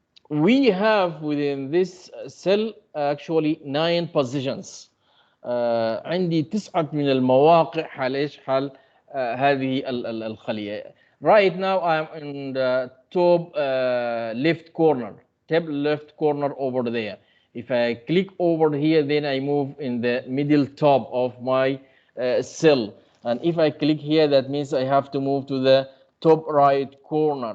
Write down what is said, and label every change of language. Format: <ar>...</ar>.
<en>We have within this cell actually 9 positions.</en> <ar>عندي 9 من المواقع حال ايش؟ حال هذه الخلية.</ar> <en>Right now I'm in the top left corner over there. If I click over here, then I move in the middle top of my cell. And if I click here, that means I have to move to the top right corner.</en>